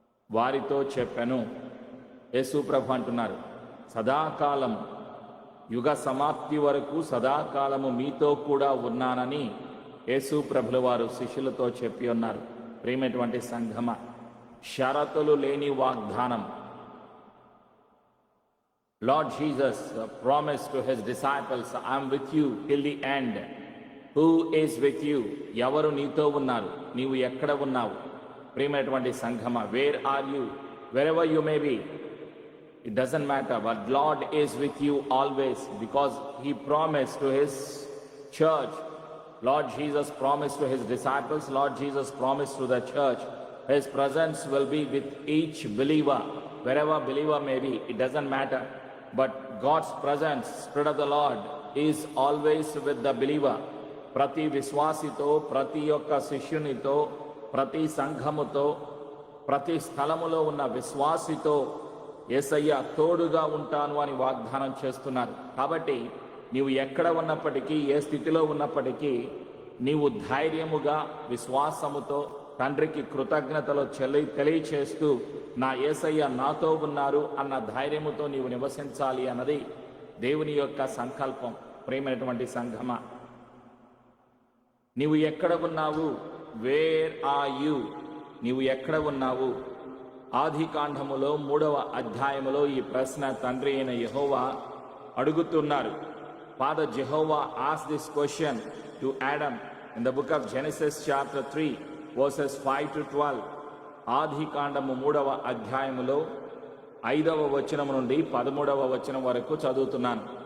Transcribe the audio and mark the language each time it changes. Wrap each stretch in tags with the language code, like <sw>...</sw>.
<te>వారితో చెప్పాను. యేసు ప్రభు అంటున్నారు, సదాకాలం, యుగ సమాప్తి వరకు సదాకాలము మీతో కూడా ఉన్నానని యేసు ప్రభుల వారు శిష్యులతో చెప్పి ఉన్నారు. ప్రియమైనటువంటి సంఘమ, షరతులు లేని వాగ్దానం.</te> <en>Lord Jesus promised to his disciples, I am with you till the end. Who is with you?</en> <te>ఎవరు నీతో ఉన్నారు? నీవు ఎక్కడ ఉన్నావు? ప్రియమైనటువంటి సంఘమ,</te> <en>where are you? Wherever you may be, it doesn't matter, but Lord is with you always, because he promised to his church. Lord Jesus promised to his disciples, Lord Jesus promised to the church, his presence will be with each believer. Wherever believer may be, it doesn't matter, but God's presence, Spirit of the Lord, is always with the believer.</en> <te>ప్రతి విశ్వాసితో, ప్రతి ఒక్క శిష్యునితో, ప్రతి సంఘముతో, ప్రతి స్థలములో ఉన్న విశ్వాసితో యేసయ్య తోడుగా ఉంటాను అని వాగ్దానం చేస్తున్నారు. కాబట్టి నీవు ఎక్కడ ఉన్నప్పటికీ, ఏ స్థితిలో ఉన్నప్పటికీ నీవు ధైర్యముగా, విశ్వాసముతో, తండ్రికి కృతజ్ఞతలు తెలియచేస్తూ నా యేసయ్య నాతో ఉన్నారు అన్న ధైర్యముతో నీవు నివసించాలి అన్నది దేవుని యొక్క సంకల్పం. ప్రియమైనటువంటి సంఘమా, నీవు ఎక్కడ ఉన్నావు?</te> <en>Where are you?</en> <te>నీవు ఎక్కడ ఉన్నావు? ఆదికాండములో 3వ అధ్యాయములో ఈ ప్రశ్న తండ్రి అయిన యెహోవా అడుగుతున్నారు.</te> <en>Father Jehovah asked this question to Adam in the book of Genesis chapter 3 verses 5 to 12.</en> <te>ఆదికాండము 3వ అధ్యాయములో 5వ వచనం నుండి 13వ వచనం వరకు చదువుతున్నాను.</te>